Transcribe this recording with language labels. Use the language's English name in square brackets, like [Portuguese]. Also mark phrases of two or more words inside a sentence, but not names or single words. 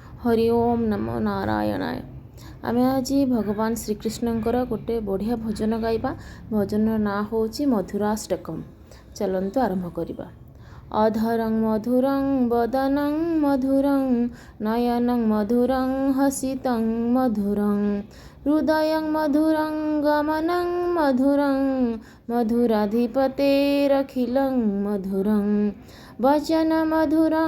[Sanskrit] हरि ओम नमो नारायणाय। [Odia] ଆମେ ଆଜ ଭଗବାନ ଶ୍ରୀକୃଷ୍ଣଙ୍କର ଗୋଟେ ବଢ଼ିଆ ଭଜନ ଗାଇବା। ଭଜନ ନା ହୋଚି ମଧୁରାଷ୍ଟକମ। ଚଳନ୍ତୁ ଆରମ୍ଭ କରିବା। [Sanskrit] अधरं मधुरं वदनं मधुरं नयनं मधुरं हसितं मधुरं हृदयं मधुरं गमनं मधुरं मधुराधिपतेरखिलं मधुरं वचन मधुरं